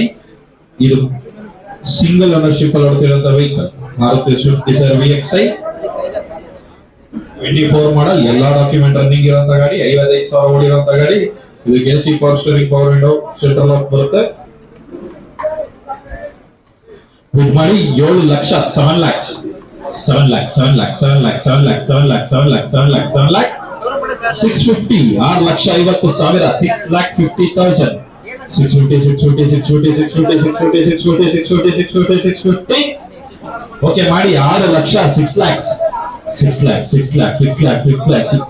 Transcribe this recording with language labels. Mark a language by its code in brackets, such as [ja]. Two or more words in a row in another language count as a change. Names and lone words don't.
[kn] ಇದು [en] single ownership [kn] ಅಲ್ಲಿ ಓಡ್ತಿರೋಂತ ವೆಹಿಕಲ್ ಮಾರುತಿ ಸ್ವಿಫ್ಟ್ ಡಿಸೈರ್ VXI 24 ಮಾಡಲ್, ಎಲ್ಲಾ [en] document running [kn] ಇರೋಂತ ಗಾಡಿ. 55,000 ಓಡಿರೋಂತ ಗಾಡಿ. ಇದಕ್ಕೆ [en] AC power steering, power window, central lock [kn] ಬರುತ್ತೆ. ಬುಕ್ ಮಾಡಿ 7 ಲಕ್ಷ 7 lakhs 7 lakhs 7 lakhs 7 lakhs 7 lakhs 7 lakhs 7 lakhs 7 lakhs 7 lakh 650 6,50,000 6,50,000 650 ಓಕೆ ಮಾಡಿ 6 ಲಕ್ಷ 6 lakhs 6 lakhs 6 lakhs 6 lakhs 6 lakhs 6